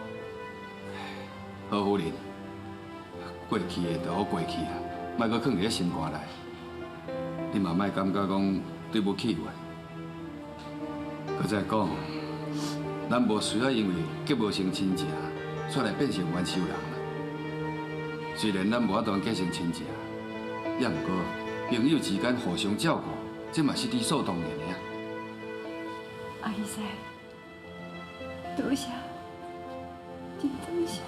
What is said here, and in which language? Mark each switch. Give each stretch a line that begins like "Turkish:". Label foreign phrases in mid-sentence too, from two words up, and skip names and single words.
Min Nan Chinese: 何夫人，过去的就好过去啊，莫搁囥伫咧心肝内。你嘛莫感觉讲对不起我。搁再讲，咱无需要因为结无成亲情，煞来变成冤仇人啦。虽然咱无法度结成亲情，也毋过朋友之间互相照顾，这嘛是理所当然的啊。阿姨师，多谢，真多谢。